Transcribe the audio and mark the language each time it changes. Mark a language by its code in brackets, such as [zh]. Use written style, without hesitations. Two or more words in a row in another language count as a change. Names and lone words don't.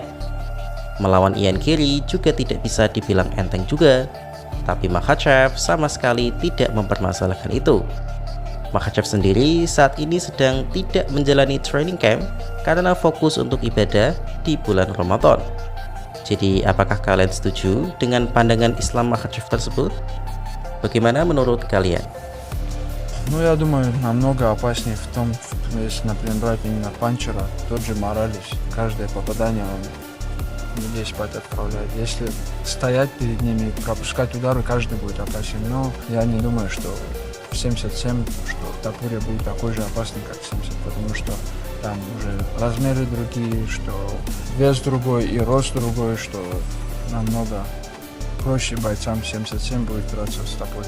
[id] Melawan Ian Carey juga tidak bisa dibilang enteng juga, tapi Makhachev sama sekali tidak mempermasalahkan itu. Makhachev sendiri saat ini sedang tidak menjalani [en] training camp [id] karena fokus untuk ibadah di bulan Ramadan. Jadi apakah kalian setuju dengan pandangan Islam Makhachev tersebut? Bagaimana menurut kalian? [ru] Ну, я думаю, намного опаснее в том, если, например, брать именно панчера, тот же Моралес, каждое попадание он людей спать отправляет. Если стоять перед ними и пропускать удары, каждый будет опасен. Но я не думаю, что 77, что Топурия будет такой же опасный, как 70, потому что там уже размеры другие, что вес другой и рост другой, что намного проще бойцам 77 будет драться с Топурией.